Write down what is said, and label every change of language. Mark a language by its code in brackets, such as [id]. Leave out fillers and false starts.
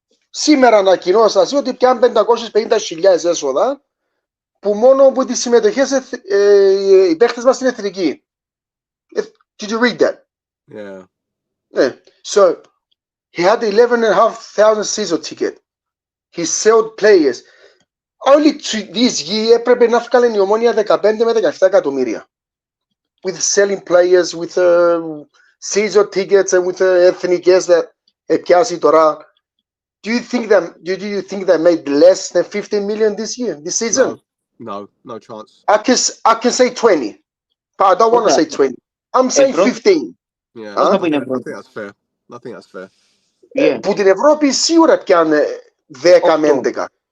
[el] Σήμερα ανακοινώσα ότι πιάνουν 550.000 έσοδα που μόνο από τις συμμετοχές οι παίχτες μας στην εθνική. [en] Did you read that? Yeah. Yeah. So he had 11,500 season ticket. He sold players. Only this year [el] έπρεπε να βγάλει η Ομόνια 15 με 17 εκατομμύρια. [en] With selling players, with season tickets and with εθνικές that [el] πιάσει τώρα. [en] Do you think they made less than 15 million this year, this season? No chance. I can say 20, but I don't want to say 20. I'm saying 15. Yeah, I think that's fair. I think that's fair. Yeah. [el] Που την Ευρώπη σίγουρα πιάνε 10 με 11.